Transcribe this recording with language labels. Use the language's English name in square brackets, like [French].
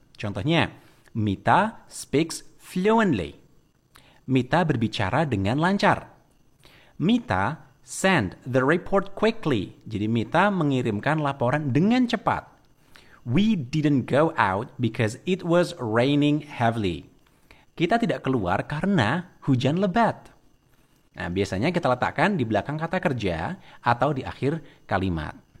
[Indonesian] Contohnya, [English] Mita speaks fluently. [Indonesian] Mita berbicara dengan lancar. [English] Mita send the report quickly. [Indonesian] Jadi Mita mengirimkan laporan dengan cepat. [English] We didn't go out because it was raining heavily. [Indonesian] Kita tidak keluar karena hujan lebat. Nah, biasanya kita letakkan di belakang kata kerja atau di akhir kalimat.